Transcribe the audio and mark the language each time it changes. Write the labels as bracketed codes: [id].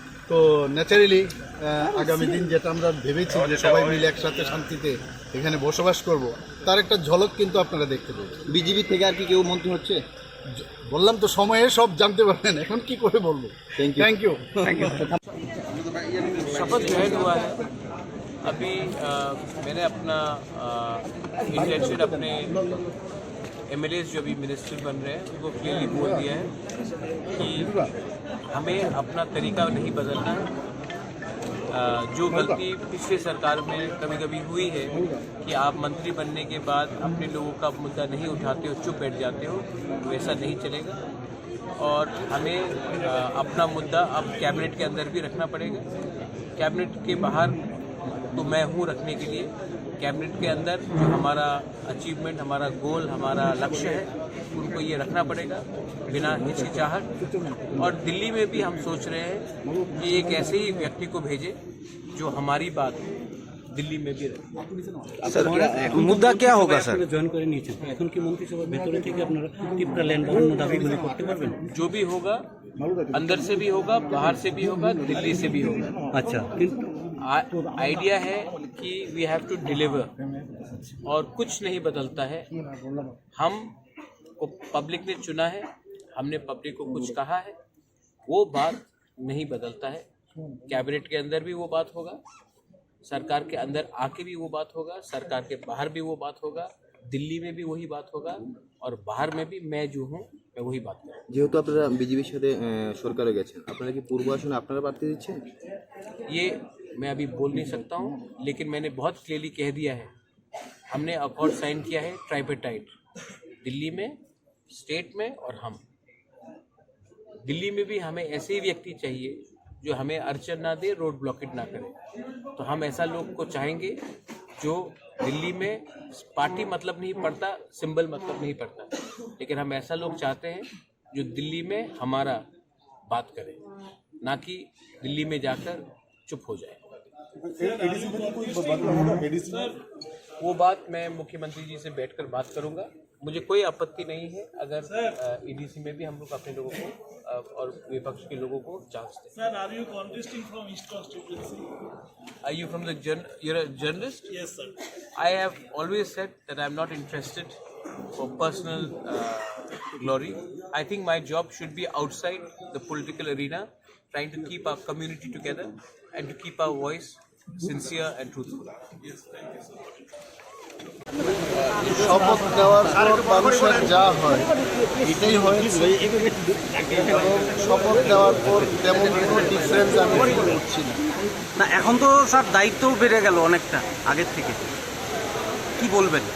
[bn] তো ন্যাচারালি আগামী দিন যেটা আমরা ভেবেছি যে সবাই মিলে একসাথে শান্তিতে এখানে বসবাস করব, তার একটা ঝলক কিন্তু আপনারা দেখতে পাবেন। বিজেপি থেকে আর কি কেউ মন্ত্রী হচ্ছে? বললাম তো, সময়ে সব জানতে পারবেন, এখন কি করে বলবো। [en] Thank you. [hi] शपथ ग्रहण हुआ है। अभी मैंने अपना इंटेंशन अपने एमएलएस जो भी मिनिस्टर बन रहे हैं उनको क्लियरली बोल दिया है कि हमें अपना तरीका नहीं बदलना है। जो गलती पिछले सरकार में कभी कभी हुई है कि आप मंत्री बनने के बाद अपने लोगों का मुद्दा नहीं उठाते हो, चुप बैठ जाते हो, वैसा नहीं चलेगा। और हमें अपना मुद्दा अब कैबिनेट के अंदर भी रखना पड़ेगा। कैबिनेट के बाहर तो मैं हूँ रखने के लिए, कैबिनेट के अंदर जो हमारा अचीवमेंट, हमारा गोल, हमारा लक्ष्य है, उनको ये रखना पड़ेगा बिना हिचकिचाहट। और दिल्ली में भी हम सोच रहे हैं कि एक ऐसे ही व्यक्ति को भेजें जो हमारी बात दिल्ली में भी रहे। सर मुद्दा क्या होगा सर? [bn] জয়েন করে নিয়েছেন, এখন কি মন্ত্রিসভার ভেতরে থেকে আপনারা টিপটা ল্যান্ড বা অন্য দাবিগুলো করতে পারবেন? [hi] जो भी होगा अंदर से भी होगा, बाहर से भी होगा, दिल्ली से भी होगा। [bn] আচ্ছা, কিন্তু [hi] आइडिया है कि [en] we have to deliver [hi] और कुछ नहीं बदलता है। हम को पब्लिक ने चुना है, हमने पब्लिक को कुछ कहा है, वो बात नहीं बदलता है। कैबिनेट के अंदर भी वो बात होगा, सरकार के अंदर आके भी वो बात होगा, सरकार के बाहर भी वो बात होगा, दिल्ली में भी वही बात होगा और बाहर में भी मैं जो हूँ मैं वही बात करूँ। [bn] যেহেতু আপনারা বিজেপির সাথে সরকারে গেছেন, আপনারা কি পূর্ব আসনে আপনারা প্রার্থী দিচ্ছেন? [hi] ये मैं अभी बोल नहीं सकता हूँ, लेकिन मैंने बहुत क्लियरली कह दिया है, हमने अकॉर्ड साइन किया है ट्राइपेटाइट, दिल्ली में, स्टेट में और हम। दिल्ली में भी हमें ऐसे ही व्यक्ति चाहिए जो हमें अड़चन ना दे, रोड ब्लॉकेट ना करे। तो हम ऐसा लोग को चाहेंगे जो दिल्ली में पार्टी मतलब नहीं पड़ता, सिंबल मतलब नहीं पड़ता, लेकिन हम ऐसा लोग चाहते हैं जो दिल्ली में हमारा बात करे, ना कि दिल्ली में जाकर चुप हो जाए। वो बात मैं मुख्यमंत्री जी से बैठकर बात करूंगा। मुझे कोई आपत्ति नहीं है अगर ईडीसी में भी हम लोग अपने लोगों को और विपक्ष के लोगों को चांस दें। [en] Sir, are you contesting from East constituency? Are you from the you're a journalist? Yes, sir. I have always said that I'm not interested for personal glory. I think my job should be outside the political arena, trying to keep our community together and to keep our voice sincere and truthful. Yes, thank you so much. [bn] শপথ নেওয়ার পর মানুষের যা হয় এটাই হয়েছে, এবং শপথ নেওয়ার পর তেমন কোনো ডিফারেন্স আমি ফিল করছি না। না এখন তো স্যার দায়িত্বও বেড়ে গেল অনেকটা আগের থেকে, কি বলবেন?